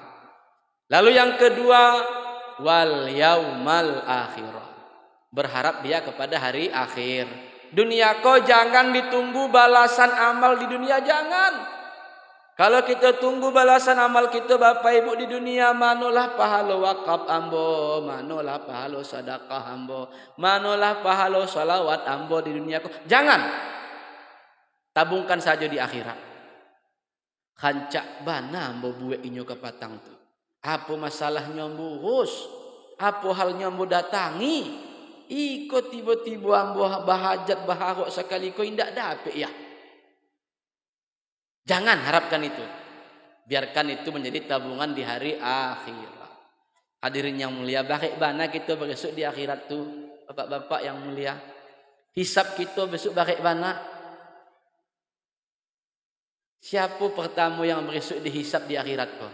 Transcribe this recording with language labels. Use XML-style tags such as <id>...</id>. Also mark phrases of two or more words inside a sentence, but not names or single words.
<id>Lalu yang kedua,</id> <ar>wal yaumal akhirah.</ar> <id>Berharap dia kepada hari akhir. Dunia kau jangan ditunggu balasan amal di dunia, jangan. Kalau kita tunggu balasan amal kita Bapak Ibu di dunia,</id> <min>manolah pahala wakaf ambo, manolah pahala sedekah ambo, manolah pahala salawat ambo di dunia kau. Jangan. Tabungkan saja di akhirat. Kancak bana ambo buat inyo ke patang tu. Apa masalahnya ambo urus? Apa halnya ambo datangi? Iko tiba-tiba ambo bahajat baharok sekali kau indak dapat ya.</min> <id>Jangan harapkan itu. Biarkan itu menjadi tabungan di hari akhirat. Hadirin yang mulia, bagaimana kita besok di akhirat tu, bapak-bapak yang mulia. Hisab kita besok bagaimana? Siapa pertama yang besok dihisab di akhirat kau?</id>